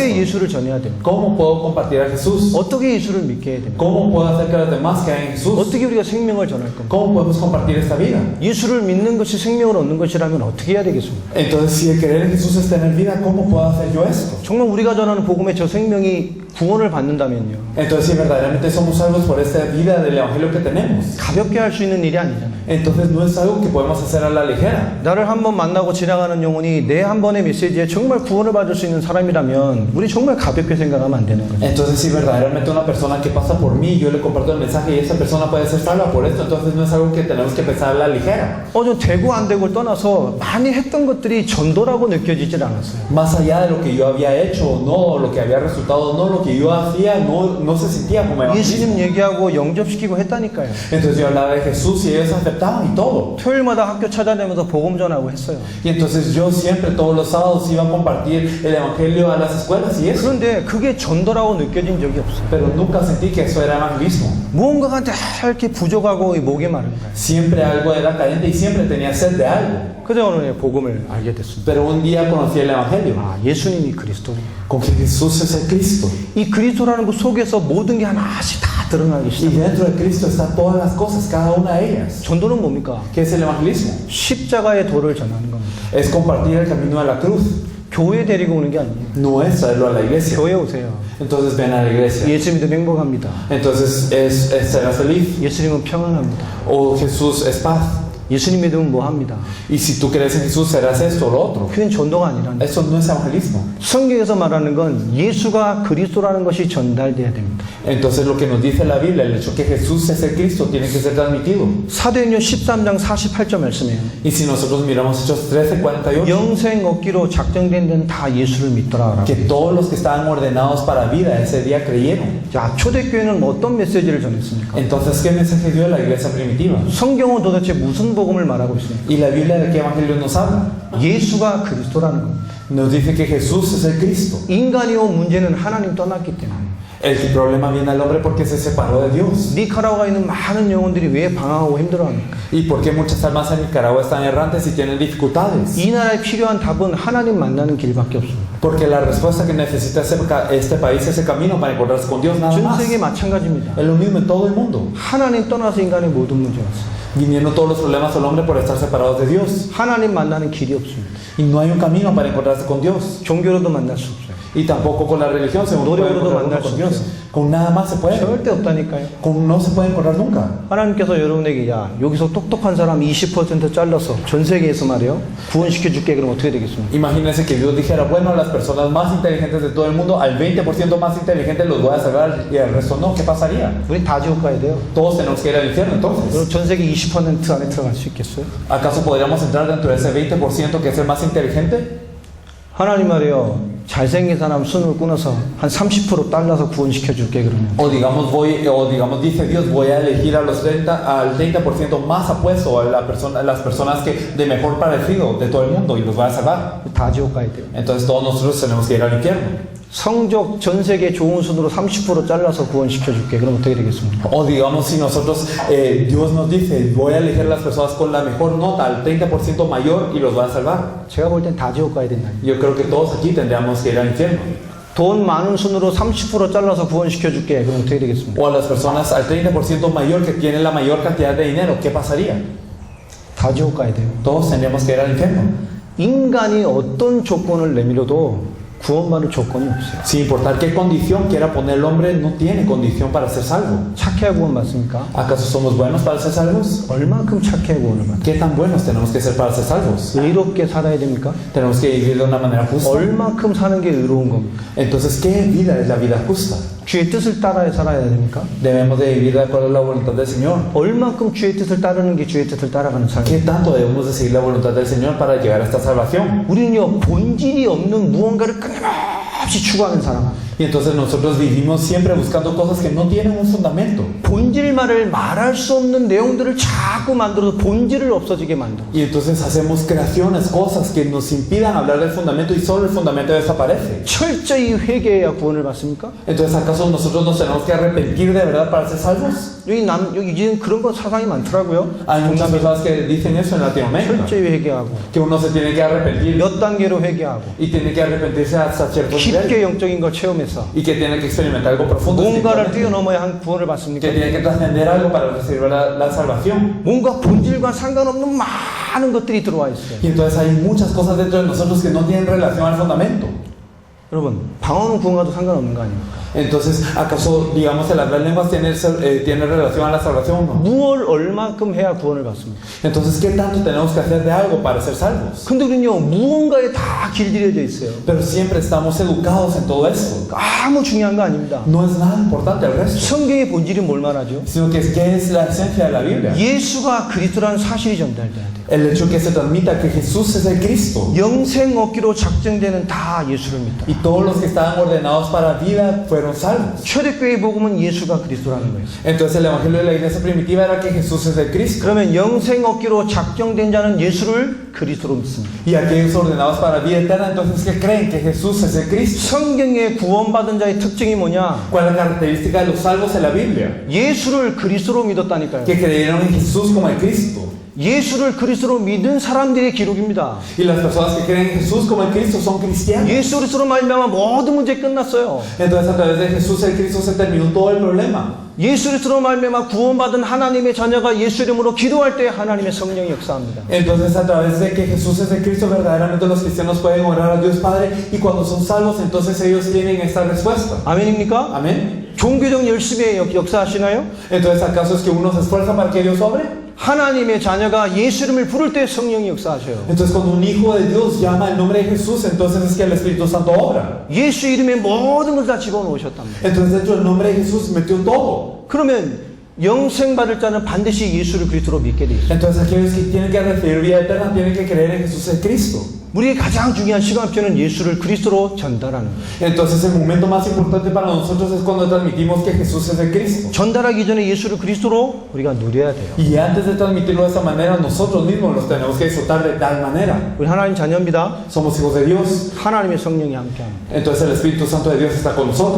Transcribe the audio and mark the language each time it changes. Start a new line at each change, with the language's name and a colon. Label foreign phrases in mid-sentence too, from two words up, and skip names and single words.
Korean: 어떻게 eso? 예수를 전해야 됩니까?
Spanish: ¿Cómo puedo compartir a Jesús?
Korean: 어떻게 예수를 믿게 해야 됩니까?
Spanish: ¿Cómo puedo hacer que los demás crean en Jesús?
Korean: 어떻게 우리가 생명을 전할 겁니까?
Spanish: ¿Cómo podemos compartir esta vida?
Korean: 예수를 믿는 것이 생명을 얻는 것이라면 어떻게 해야 되겠습니까?
Spanish: Entonces, si el creer en Jesús es tener vida, ¿cómo puedo hacer yo esto?
Korean: 정말 우리가 전하는 복음의 저 생명이 구원을 받는다면요.
Spanish: Entonces, si verdaderamente somos salvos por esta vida del evangelio que tenemos,
Korean: 가볍게 할 수 있는 일이 아니잖아요.
Spanish: entonces no es algo que podemos hacer a la ligera.
Korean: 나를 한 번 만나고 지나가는 영혼이 내 한 번의 메시지에 정말 구원을 받을 수 있는 사람이라면 우리 정말 가볍게 생각하면 안 되는 거죠.
Spanish: Entonces, si verdaderamente una persona que pasa por mí, yo le comparto el mensaje y esa persona puede ser salva por esto, entonces no es algo que tenemos que pensar a la ligera.
Korean: 좀 되고 안 되고를 떠나서 많이 했던 것들이 전도라고 느껴지질 않았어요.
Spanish: Más allá de lo que yo había hecho o no, lo que había resultado o no, lo que yo hacía no se sentía como evangelismo.
Korean: 예수님 얘기하고 영접시키고 했다니까요.
Spanish: Entonces yo hablaba de Jesús y ellos aceptaban y todo.
Korean: 토요일마다 학교 찾아다니면서 복음 전하고 했어요.
Spanish: Y entonces yo siempre todos los sábados iba a compartir el evangelio a las escuelas y eso.
Korean: 그런데 그게 전도라고 느껴진 적이 없어요.
Spanish: Pero nunca sentí que eso era evangelismo.
Korean: 무언가가 다 이렇게 부족하고 목이 마른 거예요.
Spanish: Siempre algo era carente y siempre tenía sed de algo.
Korean: 그래서 오늘 복음을 알게 됐습니다.
Spanish: Pero un día conocí el evangelio.
Korean: 예수님이 그리스도예요.
Spanish: Con que Jesús es el Cristo.
Korean: 이 그리스도라는 것 속에서 모든 게 하나씩 다 드러나기 Y 시작해요.
Spanish: dentro de Cristo están todas las cosas, cada una de ellas.
Korean: 전도는 뭡니까?
Spanish: ¿Qué es el evangelismo?
Korean: 십자가의 도를 전하는 겁니다.
Spanish: Es compartir el camino de la cruz.
Korean: 교회 데리고 오는 게 아니에요.
Spanish: No es traerlo a la iglesia.
Korean: 교회 오세요.
Spanish: Entonces ven a la iglesia.
Korean: 예수 믿으면 행복합니다.
Spanish: Entonces serás feliz.
Korean: 예수님은 평안합니다.
Spanish: O Jesús es paz.
Korean: 예수님 믿으면 뭐 합니다.
Spanish: Y si tú crees en Jesús serás esto o lo otro.
Korean: 그건 전도가 아니라는 거예요.
Spanish: Eso no es evangelismo.
Korean: 성경에서 말하는 건 예수가 그리스도라는 것이 전달돼야 됩니다.
Spanish: Entonces lo que nos dice la Biblia, el hecho que Jesús es el Cristo, tiene que ser transmitido.
Korean: 사도행전 13장 48절 말씀이에요.
Spanish: Y si nosotros miramos Hechos 13:48,
Korean: 영생 얻기로 작정된 데는 다 예수를 믿더라.
Spanish: que todos los que estaban ordenados para vida ese día creyeron.
Korean: 자, 초대교회는 어떤 메시지를 전했습니까?
Spanish: Entonces, ¿qué mensaje dio la iglesia primitiva?
Korean: 성경은 도대체 무슨 복음을 말하고 있습니까?
Spanish: ¿Y la Biblia de qué evangelio nos habla?
Korean: 예수가 그리스도라는 겁니다.
Spanish: Nos dice que Jesús es el Cristo.
Korean: 인간이 온 문제는 하나님 떠났기 때문에.
Spanish: El problema viene al hombre porque se separó de Dios.
Korean: 니카라과에 있는 많은 영혼들이 왜 방황하고 힘들어합니까?
Spanish: ¿Y por qué muchas almas en Nicaragua están errantes y tienen dificultades?
Korean: 이 나라에 필요한 답은 하나님 만나는 길밖에 없습니다.
Spanish: Porque la respuesta que necesita este país es el camino para encontrarse con Dios, nada 전 más.
Korean: 세계 마찬가지입니다.
Spanish: Es lo mismo en todo el mundo.
Korean: 하나님 떠나서 인간의 모든 문제가 있어요.
Spanish: Viniendo todos los problemas al hombre por estar separados de Dios.
Korean: 하나님 만나는 길이 없습니다.
Spanish: Y no hay un camino para encontrarse con Dios.
Korean: 종교로도 만날 수 없어요.
Spanish: Y tampoco con la religión se puede encontrar uno con Dios. Con nada más se puede.
Korean: 절대 없다니까요.
Spanish: No se puede encontrar nunca.
Korean: 하나님께서 여러분에게 야 여기서 똑똑한 사람 20% 잘라서 전 세계에서 말이요 구원시켜 줄게. 그럼 어떻게 되겠습니까?
Spanish: Imagínense que Dios dijera, bueno, las personas más inteligentes de todo el mundo, al 20% más inteligentes los voy a salvar y al resto no. ¿Qué pasaría?
Korean: 우리 다 지옥 가야 돼요.
Spanish: Todos tenemos que ir al infierno entonces.
Korean: 그럼 전 세계 20% 안에 들어갈 수 있겠어요?
Spanish: ¿Acaso podríamos entrar dentro de ese 20% que es el más inteligente?
Korean: 하나님 말이요 잘생긴 사람 손을 끊어서 한 30% 잘라서 구원시켜 줄게. 그러면
Spanish: O digamos dice Dios, voy a elegir al 30% más apuesto a las personas que de mejor parecido de todo el mundo y los voy a salvar.
Korean: 다 지옥 가야 돼요.
Spanish: Entonces todos nosotros tenemos que ir al infierno.
Korean: 성적 전 세계 좋은 순으로 30% 잘라서 구원시켜 줄게. 그럼 어떻게 되겠습니까?
Spanish: O digamos si nosotros, Dios nos dice, voy a elegir a las personas con la mejor nota, al 30% mayor y los voy a salvar.
Korean: 제가 볼 땐 다 지옥 가야 된다.
Spanish: Yo creo que todos aquí tendríamos que ir al infierno.
Korean: 돈 많은 순으로 30% 잘라서 구원시켜 줄게. 그럼 어떻게 되겠습니까?
Spanish: O a las personas al 30% mayor que tienen la mayor cantidad de dinero, ¿qué pasaría?
Korean: 다 지옥 가야 돼요.
Spanish: Todos tendríamos que ir al infierno.
Korean: 인간이 어떤 조건을 내밀어도 구원받을 조건이 없어요.
Spanish: Sin importar qué condición quiera poner el hombre, no tiene condición para ser salvo.
Korean: 착해야 구원받습니까?
Spanish: ¿Acaso somos buenos para ser salvos?
Korean: 얼만큼 착해야 구원을 받아요?
Spanish: ¿Qué tan buenos tenemos que ser para ser salvos?
Korean: 의롭게 살아야 됩니까?
Spanish: Tenemos que vivir de una manera justa.
Korean: 얼만큼 사는 게 의로운 겁니까?
Spanish: Entonces, ¿qué vida es la vida justa?
Korean: 주의 뜻을 따라 살아야 됩니까?
Spanish: Debemos de vivir de acuerdo a la voluntad del Señor.
Korean: 얼만큼 주의 뜻을 따르는 게 주의 뜻을 따라가는 삶?
Spanish: ¿Qué tanto debemos de seguir la voluntad del Señor para llegar a esta salvación?
Korean: 우리는요 본질이 없는 무언가를 끊임없이 추구하는 사람.
Spanish: Y entonces nosotros vivimos siempre buscando cosas que no tienen un fundamento.
Korean: 본질만을 말할 수 없는 내용들을 자꾸 만들어서 본질을 없어지게 만들어.
Spanish: Y entonces hacemos creaciones, cosas que nos impidan hablar del fundamento y solo el fundamento desaparece.
Korean: 철저히 회개해야 구원을 받습니까?
Spanish: Entonces, ¿acaso nosotros nos tenemos que arrepentir de verdad para ser salvos?
Korean: 여기 이제는 그런 거 사상이 많더라고요.
Spanish: Hay muchas personas que dicen eso en Latinoamérica,
Korean: 철저히 회개하고
Spanish: que uno se tiene que arrepentir
Korean: 몇 단계로 회개하고
Spanish: y tiene que arrepentirse hasta cierto nivel
Korean: 깊게 영적인 걸 체험해서
Spanish: y que tiene que experimentar algo profundo,
Korean: 뭔가를
Spanish: espiritualmente,
Korean: 뛰어넘어야 한 구원을 받습니까?
Spanish: que tiene que trascender algo para recibir la salvación.
Korean: 뭔가 본질과 상관없는 많은 것들이 들어와 있어요.
Spanish: Y entonces hay muchas cosas dentro de nosotros que no tienen relación al fundamento.
Korean: 여러분 방언은 구원과도 상관없는 거 아닙니까?
Spanish: Entonces, ¿acaso, digamos, las lenguas tienen relación a la salvación? No.
Korean: 무엇을 얼만큼 해야 구원을 받습니까?
Spanish: Entonces, ¿qué tanto tenemos que hacer de algo para ser salvos?
Korean: 근데 우리는요 무언가에 다 길들여져 있어요.
Spanish: Pero siempre estamos educados en todo esto.
Korean: 아무 중요한 거 아닙니다.
Spanish: No es nada importante el resto,
Korean: 성경의 본질이 뭘 말하죠?
Spanish: sino que ¿qué es la esencia de la Biblia?
Korean: 예수가 그리스도라는 사실이 전달돼야 돼요.
Spanish: El hecho que se transmita que Jesús es el Cristo.
Korean: 영생 얻기로 작정되는 다 예수를 믿다.
Spanish: Y todos los que estaban ordenados para vida fueron salvos.
Korean: 초대교회 복음은 예수가 그리스도라는 거예요.
Spanish: Entonces el evangelio de la iglesia primitiva era que Jesús es el Cristo.
Korean: 그러면 영생 얻기로 작정된 자는 예수를 그리스도로 믿습니다.
Spanish: Y aquellos ordenados para vida eterna, entonces que creen que Jesús es el Cristo.
Korean: 성경에 구원받은 자의 특징이 뭐냐?
Spanish: ¿Cuál es la característica de los salvos en la Biblia?
Korean: 예수를 그리스도로 믿었다니까요.
Spanish: Que creyeron en Jesús como el Cristo.
Korean: 예수를 그리스도로 믿은 사람들의 기록입니다.
Spanish: Y las personas que creen en Jesús como el Cristo son cristianos.
Korean: 예수 그리스도로 말미암아 모든 문제 끝났어요.
Spanish: Entonces a través de Jesús el Cristo se terminó todo el problema.
Korean: 예수 그리스도로 말미암아 구원받은 하나님의 자녀가 예수 이름으로 기도할 때 하나님의 성령이 역사합니다.
Spanish: Entonces a través de que Jesús es el Cristo verdaderamente los cristianos pueden orar a Dios Padre y cuando son salvos entonces ellos tienen esta respuesta.
Korean: 아멘입니까?
Spanish: Amén.
Korean: 종교적 열심히 역사하시나요?
Spanish: Entonces ¿acaso es que uno se esfuerza para que Dios obre?
Korean: 하나님의 자녀가 예수 이름을 부를 때 성령이 역사하셔요.
Spanish: Entonces cuando un hijo de Dios llama el nombre de Jesús entonces es que el Espíritu Santo obra.
Korean: 예수 이름에 모든 걸 다 집어넣으셨답니다.
Spanish: Entonces dentro del nombre de Jesús metió todo.
Korean: 그러면 영생 받을 자는 반드시 예수를 그리스도로 믿게 돼 있어요.
Spanish: Entonces aquellos que tienen que recibir vida eterna tienen que creer en Jesús el Cristo.
Korean: 우리의 가장 중요한 시간표는 예수를 그리스도로 전달하는 거예요.
Spanish: Entonces el momento más importante para nosotros es cuando transmitimos que Jesús es el Cristo.
Korean: 전달하기 전에 예수를 그리스도로 우리가 누려야 돼요.
Spanish: Y antes de transmitirlo de esa manera, nosotros mismos los tenemos que disfrutar de tal manera.
Korean: 우리 하나님 자녀입니다.
Spanish: Somos hijos de Dios.
Korean: 하나님의 성령이 함께합니다.
Spanish: Entonces el Espíritu Santo de Dios está con nosotros.